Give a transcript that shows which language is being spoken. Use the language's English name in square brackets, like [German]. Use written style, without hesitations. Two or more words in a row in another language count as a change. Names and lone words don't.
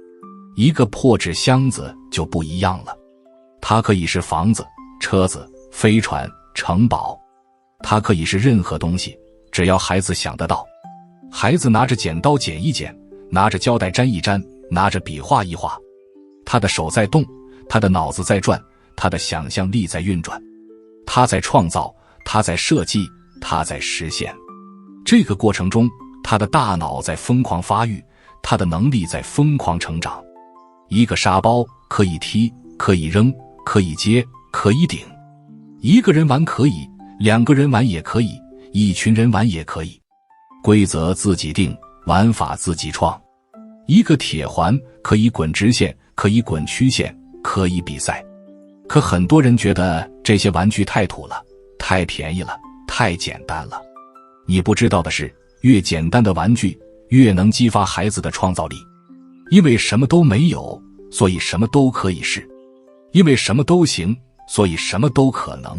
[Chinese] 一個破紙箱子就不一樣了，它可以是房子、車子、飛船、城堡，它可以是任何東西，只要孩子想得到。孩子拿着剪刀剪一剪，拿着膠帶粘一粘，拿着筆畫一畫，他的手在動，他的腦子在轉，他的想象力在運轉，他在創造，他在設計，他在實現。這個過程中，他的大腦在瘋狂發育，他的能力在瘋狂成長。一個沙包可以踢，可以扔，可以接，可以頂。一個人玩可以，2個人玩也可以， 一群人玩也可以。規則自己定，玩法自己創。一個鐵環可以滾直線，可以滾曲線，可以比賽。可很多人覺得這些玩具太土了，太便宜了，太簡單了。你不知道的是，越簡單的玩具越能激發孩子的創造力。因為什麼都沒有，所以什麼都可以試。因為什麼都行，所以什麼都可能。